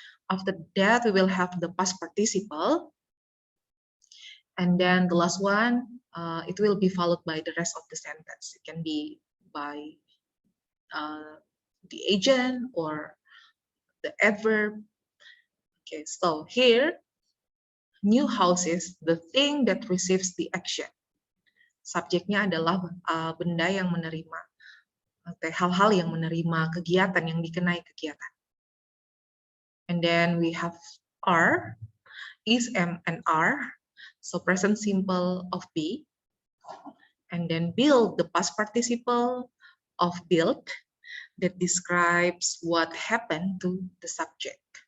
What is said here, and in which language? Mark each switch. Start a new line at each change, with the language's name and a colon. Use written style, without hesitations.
English: After that, we will have the past participle, and then the last one, it will be followed by the rest of the sentence. It can be by the agent or the adverb. Okay, so here, new house is the thing that receives the action.
Indonesian: Subjeknya adalah benda yang menerima, hal-hal yang menerima kegiatan, yang dikenai kegiatan.
English: And then we have are, is, am, and are. So present simple of be. And then build, the past participle of build that describes what happened to the subject.